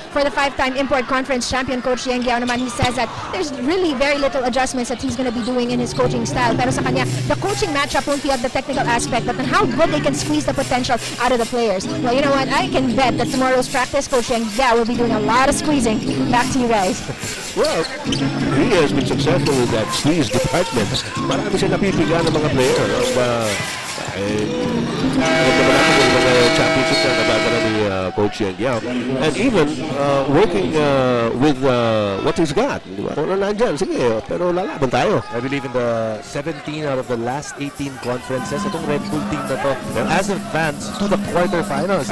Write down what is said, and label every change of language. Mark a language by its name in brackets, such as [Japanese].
[English] For the 5-time Import Conference champion Coach Yang Giao [Filipino] naman, [English] he says that there's really very little adjustments that he's going to be doing in his coaching style. [Filipino] Pero sa kanya, [English] the coaching matchup won't be of the technical aspect, but on how good they can squeeze the potential out of the players. Well, you know what? I can bet that tomorrow's practice, Coach Yang Giao will be doing a lot of squeezing. Back to you guys. Well, he has been successful in that squeeze department. [Filipino] Marami siya napipiga ng mga player. Mga championship na nabagala ni Coach Yang Giao. [English] And even working with what he's got. [Filipino] Kung ano nandyan, sige, pero lalaban tayo. [English] I believe in the 17 out of the last 18 conferences, [Filipino] itong [English] Red Bull team na to has advanced to the quarterfinals.